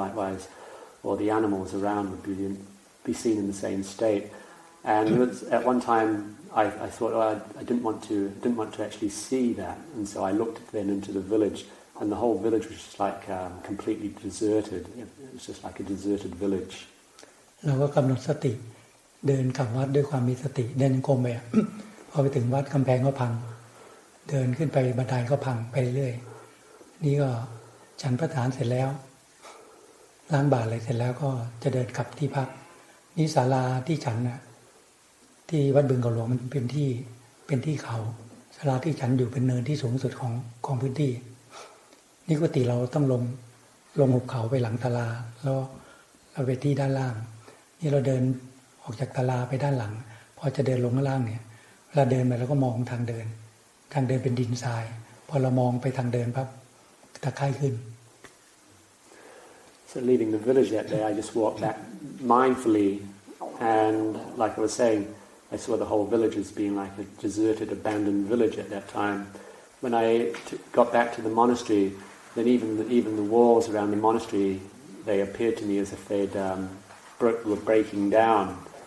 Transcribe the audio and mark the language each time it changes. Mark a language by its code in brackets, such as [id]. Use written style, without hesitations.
[en] Likewise, or the animals around would be seen in the same state. And it was, at one time, I thought, I didn't want to actually see that, and so I looked then into the village. And the whole village was just like completely deserted. It was just like a deserted village. [th] เราก็กำหนดสติเดินกลับวัดด้วยความมีสติเดินจงกรมไปพอไปถึงวัดกำแพงก็พังเดินขึ้นไปบันไดก็พังไปเรื่อยนี่ก็ฉันพระทานเสร็จแล้ว ล้างบาตรอะไรเสร็จแล้วก็จะเดินกลับที่พักนี่ศาลาที่ฉันที่วัดบึงเขาหลวงมันเป็นที่เขาศาลาที่ฉันอยู่เป็นเนินที่สูงสุดของพื้นที่นี่ปกติเราต้องลงหุบเขาไปหลังตาลาแล้วเราไปที่ด้านล่างนี่เราเดินออกจากตาลาไปด้านหลังพอจะเดินลงข้างล่างเนี่ยเวลาเดินไปเราก็มองทางเดินเป็นดินทรายพอเรามองไปทางเดินปั๊บตะไคร่ขึ้น [en] So leaving the village that day, I just walked back mindfully, and like I was saying, I saw the whole village as being like a deserted, abandoned village at that time. When I got back to the monastery, then even the walls around the monastery, they appeared to me as if were breaking down.